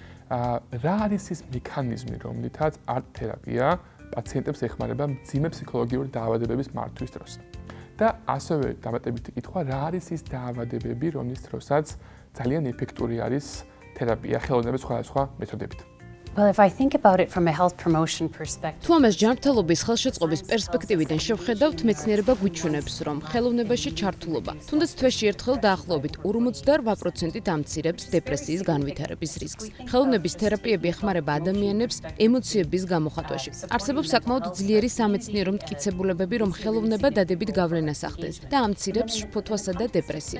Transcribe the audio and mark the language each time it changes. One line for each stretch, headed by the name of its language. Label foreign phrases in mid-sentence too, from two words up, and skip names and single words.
Georgian: რა არის ის მექანიზმი, რომლითაც არტ-თერაპია პაციენტებს ეხმარება მძიმე ფსიქოლოგიური დაავადებების მართვის დროს? და ასევე დამატებითი კითხვა, რა არის ის დაავადებები, რომლის დროსაც ძალიან ეფექტური არის თერაპია ხელოვნების სხვადასხვა მეთოდებით?
English: Well, if I think about it from a health promotion perspective.
Georgian: თუ ამას ჯანმრთელობის ხელშეწყობის პერსპექტივიდან შევხედავთ, მეცნიერება გვიჩვენებს, რომ ხელოვნებაში ჩართულობა, თუნდაც თვეში ერთხელ დაახლოებით 48%-ით ამცირებს დეპრესიის განვითარების რისკს. ხელოვნების თერაპიები ეხმარება ადამიანებს ემოციების გამოხატვაში. არსებობს საკმაოდ ძლიერი სამეცნიერო მტკიცებულებები, რომ ხელოვნება დადებით გავლენას ახდენს და ამცირებს შფოთვასა და დეპრესიას.